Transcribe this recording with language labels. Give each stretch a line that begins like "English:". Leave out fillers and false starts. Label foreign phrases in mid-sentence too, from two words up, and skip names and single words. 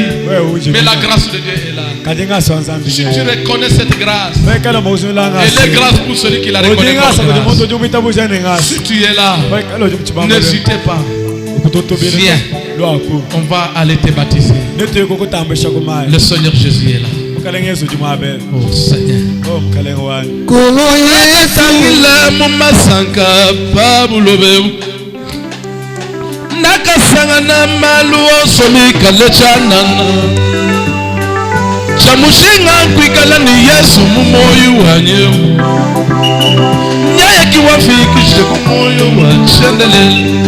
French: Mais la grâce de Dieu est là. Si tu reconnais cette grâce, elle est grâce pour celui qui la reconnaît comme grâce. Si tu es là, n'hésitez pas. Viens, on va aller te baptiser. Le Seigneur Jésus est là. Oh Seigneur.
Luba-Katanga: Nakasangana maluo somikale chanana chamushinga kwikala ni Yesu mumoyo wanye nyaya kiwafikishe kumoyo wa chendelele